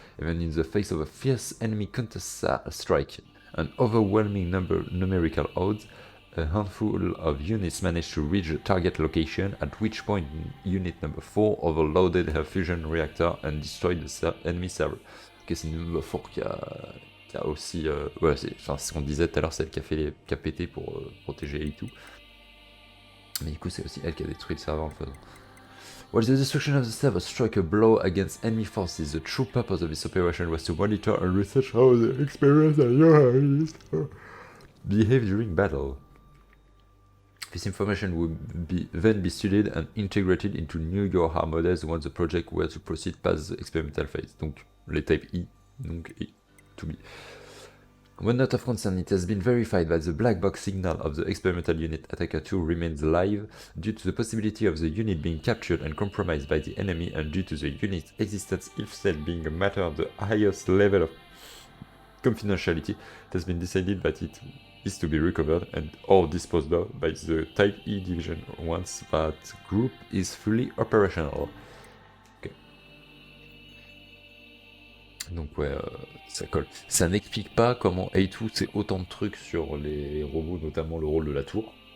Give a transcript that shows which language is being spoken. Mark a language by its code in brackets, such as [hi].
[en] Even in the face of a fierce enemy counter-strike and overwhelming numerical odds, a handful of units managed to reach the target location, at which point unit number 4 overloaded her fusion reactor and destroyed the enemy server. [fr] Ok, c'est number 4 qui a aussi... ouais, c'est ce qu'on disait tout à l'heure, c'est elle qui a pété pour protéger et tout. Mais du coup, c'est aussi elle qui a détruit le serveur en le faisant. [en] While the destruction of the server struck a blow against enemy forces, the true purpose of this operation was to monitor and research how the experimental units behave during battle. This information would then be studied and integrated into new Yorha models once the project were to proceed past the experimental phase. [fr] Donc les type E, donc E to be. [en] One note of concern, it has been verified that the black box signal of the experimental unit Attacker 2 remains live due to the possibility of the unit being captured and compromised by the enemy and due to the unit's existence itself being a matter of the highest level of confidentiality. It has been decided that it is to be recovered and or disposed of by the Type E division once that group is fully operational. [fr] Donc ouais, ça colle. Ça n'explique pas comment A2 sait autant de trucs sur les robots, notamment le rôle de la tour.